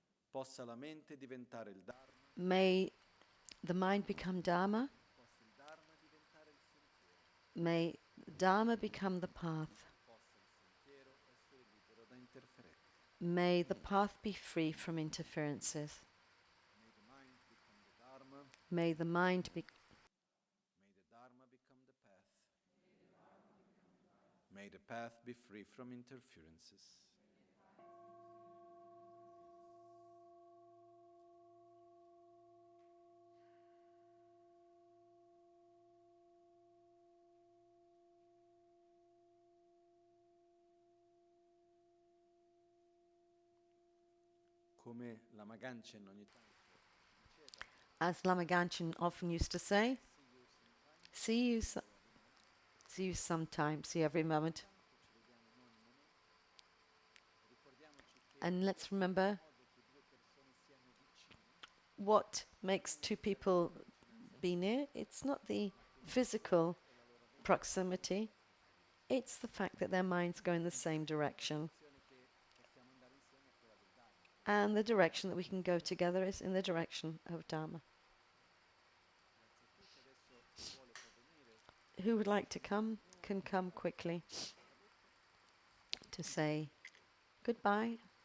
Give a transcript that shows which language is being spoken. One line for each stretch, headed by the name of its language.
Italian: Possa la mente diventare il Dharma.
English: May the mind become Dharma.
Italian: Possa il Dharma diventare il sentiero.
English: May Dharma become the path.
Italian: Possa il sentiero essere libero da interferenze.
English: May the path be free from interferences. May the mind become the Dharma. May the mind be May the Dharma become the path. May the path be free from interferences.
Italian: Come Lama Ganchen ogni tanto diceva,
English: as Lama Ganchen often used to say, see you sometime, see every moment.
Italian: tanto ci vediamo in ogni momento, ricordiamoci che
English: And let's remember
Italian: il modo che due persone siano vicine
English: what makes two people be near. It's not the physical proximity, it's the fact that their minds go in the same direction.
Italian: direzione che possiamo andare insieme è quella del Dharma.
English: And the direction that we can go together is in the direction of Dharma.
Italian: Grazie a tutti, adesso chi vuole può venire.
English: Who would like to come can come quickly to say goodbye.